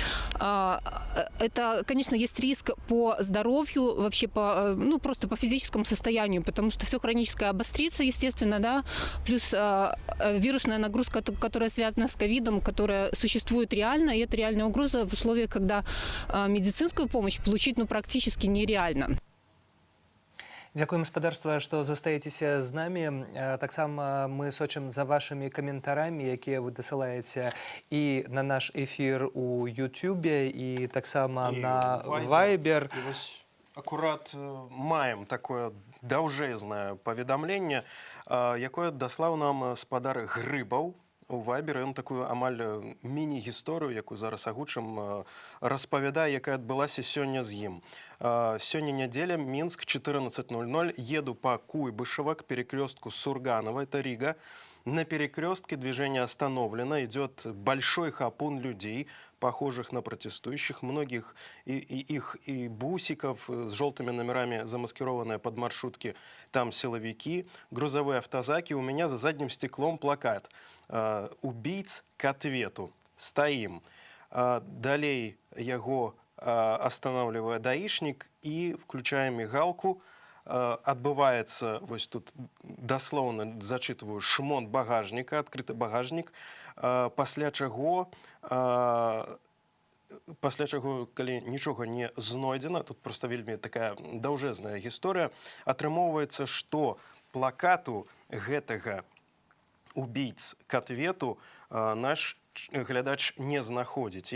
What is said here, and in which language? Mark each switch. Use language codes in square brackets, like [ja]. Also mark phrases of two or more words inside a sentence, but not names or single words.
[ru] Это, конечно, есть риск по здоровью, вообще ну, просто по физическому состоянию, потому что все хроническое обострится, естественно, да, плюс вирусная нагрузка, которая связана с ковидом, которая существует реально, и это реальная угроза в условиях, когда медицинскую помощь получить, ну, практически нереально. [be] Дзякуем спадарства, што застаецеся з намі. Таксама мы сочым за вашымі каментарамі, якія вы дасылаеце і на наш эфір у Ютубе, і таксама на Вайбер. Акурат маем такое даўжэзнае паведамленне, якое даслаў нам спадар Грыбаў у Вайберы. Ён такую амаль міні-гісторыю, якую зараз агучым, распавядае, якая адбылася сёння з ім. Сёння нядзеля, Мінск, 14:00. [ru] Еду по Куйбышево к перекрестку Сурганова, это Рига. На перекрестке движение остановлено, идет большой хапун людей, похожих на протестующих, многих и бусиков с желтыми номерами, замаскированные под маршрутки, там силовики, грузовые автозаки. У меня за задним стеклом плакат «Убийц к ответу». Стоим. Далей его останавливая даишник и включая мигалку. [be] Адбываецца, вось тут даслоўна зачытваю, шмон багажніка, адкрыты багажнік, пасля чаго, калі нічога не знойдзена, тут проста вельмі такая даўжэзная гісторыя, атрымоўваецца, што плакату гэтага [ru] «Убийц к ответу» [be] наш глядач не знаходзіць.